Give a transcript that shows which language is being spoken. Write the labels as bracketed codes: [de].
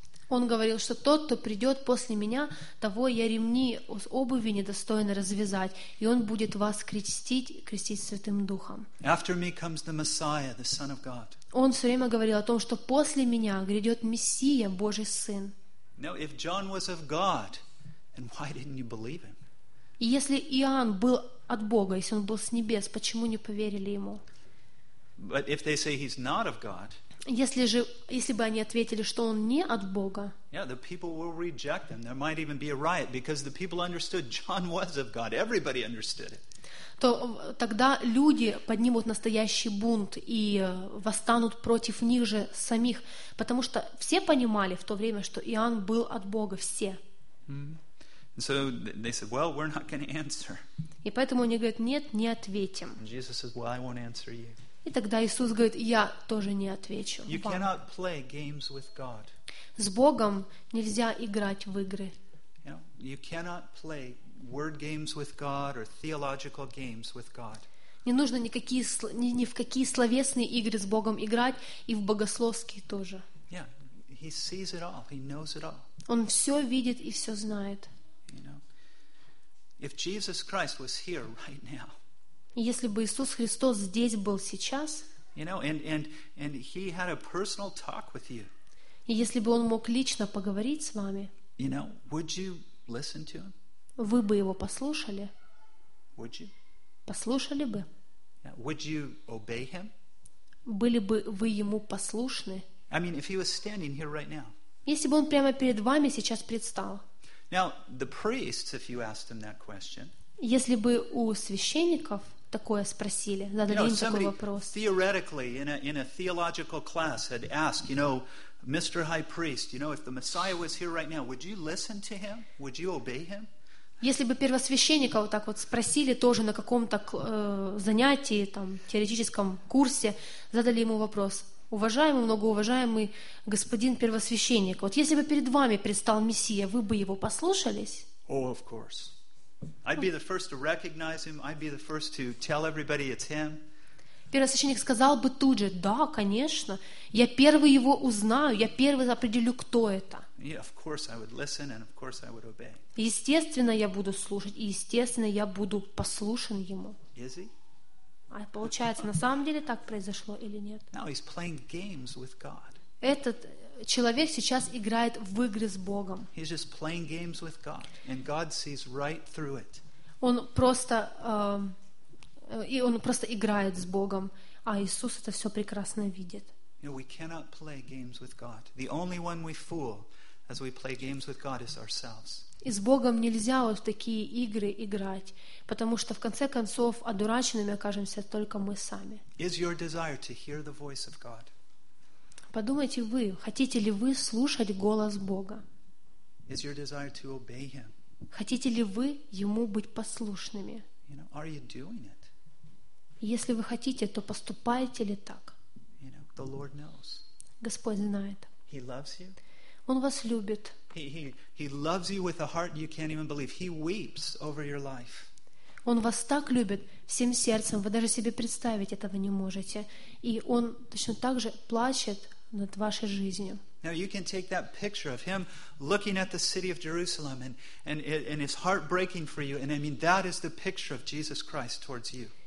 [ru] Он говорил, что тот, кто придет после меня, того я ремни с обуви недостоин развязать, и он будет вас крестить Святым Духом. [en] After me comes the Messiah, the Son of God. [ru] Он все время говорил о том, что после меня грядет Мессия, Божий Сын. [en] Now, if John was of God, then why didn't you believe him? [ru] Если Иоанн был от Бога, если он был с небес, почему не поверили ему? [en] But if they say he's not of God, [ru] если бы они ответили, что он не от Бога, [en] yeah, the people will reject them. There might even be a riot because the people understood John was of God. Everybody understood it. [ru] То тогда люди поднимут настоящий бунт и восстанут против них же самих, потому что все понимали в то время, что Иоанн был от Бога, все. Mm-hmm. [en] So they said, well, we're not going to answer. [ru] И поэтому они говорят: нет, не ответим. [en] And Jesus says, well, I won't answer you. [ru] И тогда Иисус говорит: я тоже не отвечу вам. [en] You cannot play games with God. [ru] С Богом нельзя играть в игры. [en] You cannot play word games with God or theological games with God. [ru] Не нужно ни в какие словесные игры с Богом играть, и в богословские тоже. [en] Yeah, he sees it all. He knows it all. [ru] Он все видит и все знает. [en] If Jesus Christ was here right now. [ru] Если бы Иисус Христос здесь был сейчас. [en] And he had a personal talk with you. [ru] И если бы он мог лично поговорить с вами. [en] Would you listen to him? [ru] Вы бы его послушали? [en] Would you? [ru] Послушали бы? [en] Yeah. Would you obey him? [ru] Были бы вы ему послушны? [en] I mean, if he was standing here right now. [ru] Если бы он прямо перед вами сейчас предстал. [en] Now, the priests, if you asked them that question. [ru] Если бы у священников такое спросили, задали им такой вопрос. [en] Theoretically, in a theological class, had asked, Mr. High Priest, if the Messiah was here right now, would you listen to him? Would you obey him? [ru] Если бы первосвященника вот так вот спросили тоже на каком-то занятии, там, теоретическом курсе, задали ему вопрос: уважаемый, многоуважаемый господин первосвященник, вот если бы перед вами предстал Мессия, вы бы его послушались? [en] Oh, of course. I'd be the first to recognize him, I'd be the first to tell everybody it's him. [ru] Первосвященник сказал бы тут же: да, конечно, я первый его узнаю, я первый определю, кто это. [en] Yeah, of course I would listen and of course I would obey. [ru] Естественно, я буду слушать, и естественно, я буду послушен ему. [en] Is he? [ru] А получается, на самом деле так произошло или нет? [en] No, he's playing games with God. [ru] Этот человек сейчас играет в игры с Богом. [en] He's just playing games with God, and God sees right through it. [ru] Он просто играет с Богом, а Иисус это все прекрасно видит. [en] You know, we cannot play games with God. The only one we fool as we play games with God is ourselves. [ru] И с Богом нельзя вот в такие игры играть, потому что в конце концов одураченными окажемся только мы сами. [en] Is your desire to hear the voice of God? [ru] Подумайте вы, хотите ли вы слушать голос Бога? [en] Is your desire to obey Him? [ru] Хотите ли вы Ему быть послушными? [en] You know, are you doing it? [ru] Если вы хотите, то поступаете ли так? [en] You know, the Lord knows. [ru] Господь знает. [en] He loves you. [ru] Он вас любит. [en] He loves you with a heart you can't even believe. He weeps over your life. [ru] Он вас так любит всем сердцем, вы даже себе представить этого не можете. И Он точно так же плачет над вашей жизнью. [en] Now you can take that picture of Him looking at the city of Jerusalem and His heart breaking for you. And I mean, that is the picture of Jesus Christ towards you.